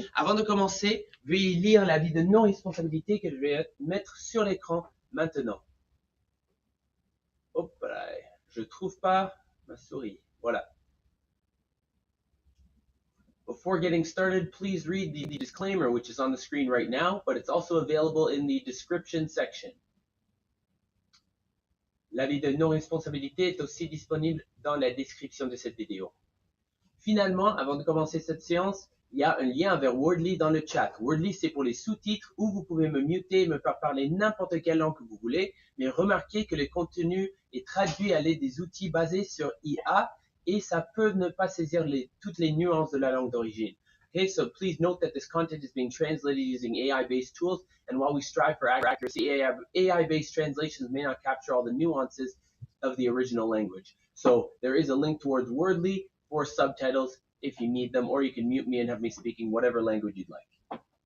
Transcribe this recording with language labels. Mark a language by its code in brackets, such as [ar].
[fr] Avant de commencer, veuillez lire l'avis de non-responsabilité que je vais mettre sur l'écran maintenant. Hop là, je trouve pas ma souris. Voilà. [en] Before getting started, please read the disclaimer, which is on the screen right now, but it's also available in the description section. [fr] L'avis de non-responsabilité est aussi disponible dans la description de cette vidéo. Finalement, avant de commencer cette séance, il y a un lien vers Wordly dans le chat. Wordly, c'est pour les sous-titres où vous pouvez me muter, me faire parler n'importe quelle langue que vous voulez, mais remarquez que le contenu est traduit à l'aide des outils basés sur IA, et ça peut ne pas saisir toutes les nuances de la langue d'origine. [en] Okay, so please note that this content is being translated using AI-based tools, and while we strive for accuracy, AI-based translations may not capture all the nuances of the original language. So there is a link towards Wordly for subtitles if you need them, or you can mute me and have me speaking whatever language you'd like.